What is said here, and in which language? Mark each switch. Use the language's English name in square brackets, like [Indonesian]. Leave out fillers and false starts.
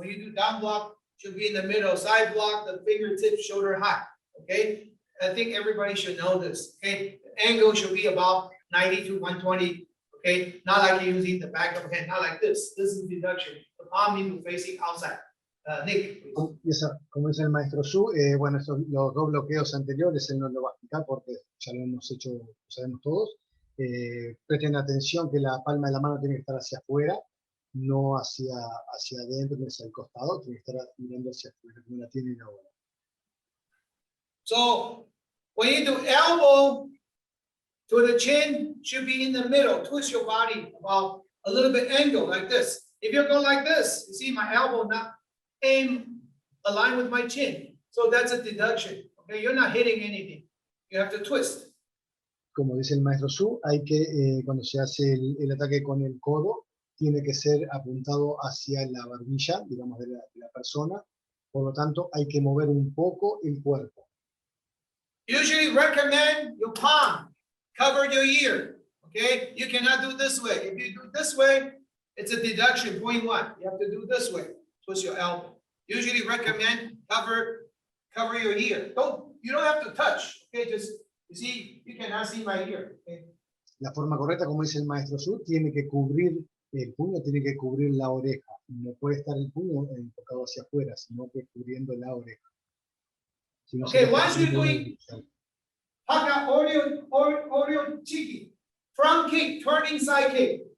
[English] When you do down block, should be in the middle. Side block, the fingertips shoulder high. Okay, I think everybody should know this. Okay, the angle should be about 90 to 120. Okay, not like you're using the back of the hand, not like this. This is deduction. The palm needs to be facing outside. Nick, please. [Spanish] Como dice el maestro Su, bueno, los dos bloqueos anteriores él no lo va a explicar porque ya lo hemos hecho, lo sabemos todos. Presten atención que la palma de la mano tiene que estar hacia afuera, no hacia adentro, ni hacia el costado, tiene que estar mirando hacia afuera, como la tienen ahora. [English] So when you do elbow to the chin, should be in the middle. Twist your body about a little bit angle like this. If you go like this, you see my elbow not aim aligned with my chin. So that's a deduction. Okay, you're not hitting anything. You have to twist. Como dice el maestro Su, hay que, cuando se hace el ataque con el codo, tiene que ser apuntado hacia la barbilla, digamos, de la persona. Por lo tanto, hay que mover un poco el cuerpo. Usually recommend your palm, cover your ear, okay? You cannot do this way. If you do this way, it's a deduction, 0.1. You have to do this way, twist your elbow. Usually recommend cover your ear. You don't have to touch, okay? Just, you see, you cannot see my ear, okay? [Spanish] La forma correcta, como dice el maestro Su, tiene que cubrir el puño, tiene que cubrir la oreja. No puede estar el puño enfocado hacia afuera, sino que cubriendo la oreja. Si no, [English] Okay, [Spanish] se [English] once you're doing haka audio chiki, front kick, turning side kick.